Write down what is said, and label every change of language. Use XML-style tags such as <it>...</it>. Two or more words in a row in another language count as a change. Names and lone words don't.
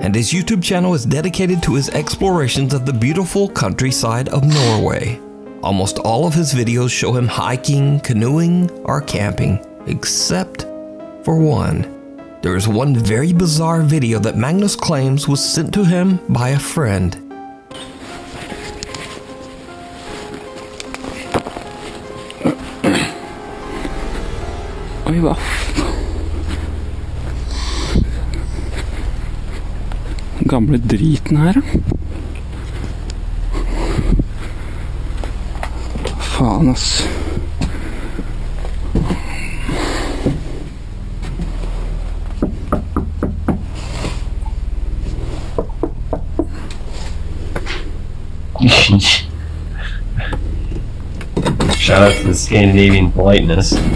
<en>and his YouTube channel is dedicated to his explorations of the beautiful countryside of Norway. Almost all of his videos show him hiking, canoeing, or camping, except for one. There is one very bizarre video that Magnus claims was sent to him by a friend.</en> <no>Oi, hva? Gamle driten her, da. Faen, ass.</no> <en>Shout out to the Scandinavian politeness.</en>